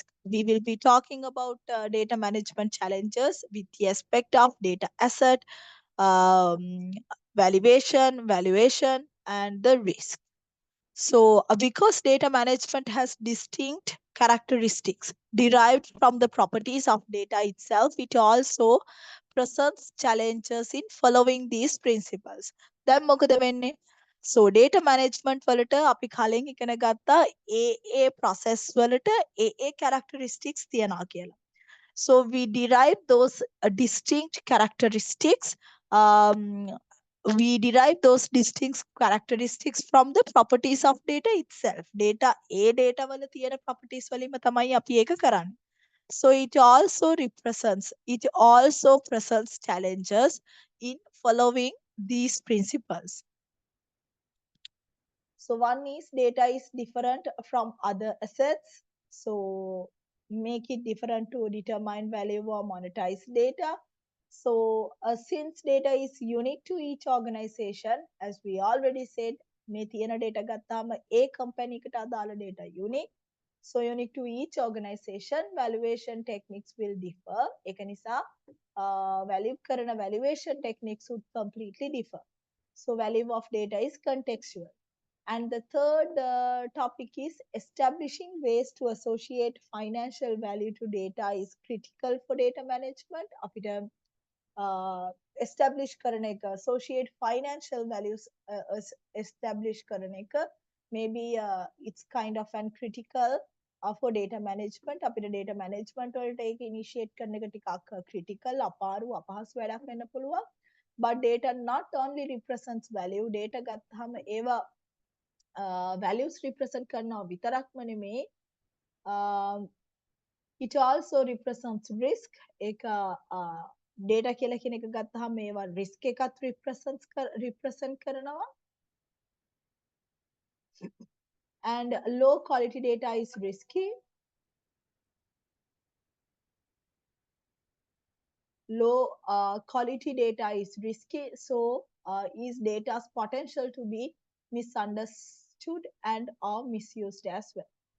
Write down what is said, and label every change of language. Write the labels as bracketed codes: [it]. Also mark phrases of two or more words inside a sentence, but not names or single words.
[en] We will be talking about data management challenges with the aspect of data asset, um, valuation, and the risk. So, because data management has distinct characteristics derived from the properties of data itself, it also presents challenges in following these principles. [si] දැන් මොකද වෙන්නේ? [en] So data management [si] වලට අපි කලින් ඉගෙන ගත්තා ඒ process වලට ඒ characteristics තියනවා කියලා. [en] So we derive those distinct characteristics. We derive those distinct characteristics from the properties of data itself. [si] Data, a data වල තියෙන properties වලින්ම තමයි අපි ඒක කරන්නේ. [en] So it also presents challenges in following these principles. So one is data is different from other assets. So make it different to determine value or monetize data. So since data is unique to each organization, as we already said, [si] මේ තියෙන data ගත්තාම ඒ company එකට අදාළ [en] data unique. So unique to each organization, valuation techniques will differ. ඒක නිසා value කරන valuation techniques would completely differ. So value of data is contextual. And the third topic is establishing ways to associate financial value to data is critical for data management. [si] අපිට establish කරන එක, [en] associate financial values establish [si] කරන එක, [en] maybe it's kind of an critical for data management. [si] අපිට data management වලට ඒක initiate කරන එක ටිකක් critical, අපාරු, අපහසු වැඩක් වෙන්න පුළුවන්. [en] But data not only represents value, data [si] ගත්තාම ඒවා [en] values represent [si] කරනවා විතරක්ම නෙමේ, [en] it also represents risk. [si] ඒක data කියලා කියන එක ගත්තාම මේවා risk එකත් represent කරනවා. [en] And low quality data is risky. Low quality data is risky. So is data's potential to be misunderstood and or misused as well.